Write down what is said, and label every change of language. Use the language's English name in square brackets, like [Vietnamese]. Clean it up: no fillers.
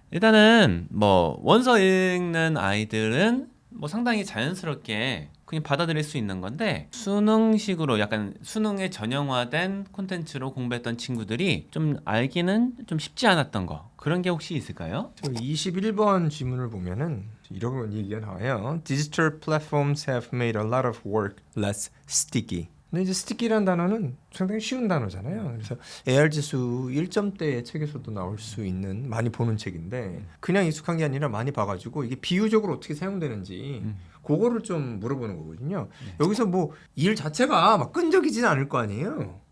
[Korean] 일단은 뭐 원서 읽는 아이들은 뭐 상당히 자연스럽게 그냥 받아들일 수 있는 건데 수능식으로 약간 수능에 전형화된 콘텐츠로 공부했던 친구들이 좀 알기는 좀 쉽지 않았던 거 그런 게 혹시 있을까요? 21번 지문을 보면은 이런 얘기가 나와요. [English] Digital platforms have made a lot of work less sticky. [Korean] 근데 이제 sticky라는 단어는 상당히 쉬운 단어잖아요. 그래서 AR 지수 1점대의 책에서도 나올 수 있는 많이 보는 책인데 그냥 익숙한 게 아니라 많이 봐가지고 이게 비유적으로 어떻게 사용되는지 그거를 좀 물어보는 거거든요. 여기서 뭐 일 자체가 막 끈적이지는 않을 거 아니에요.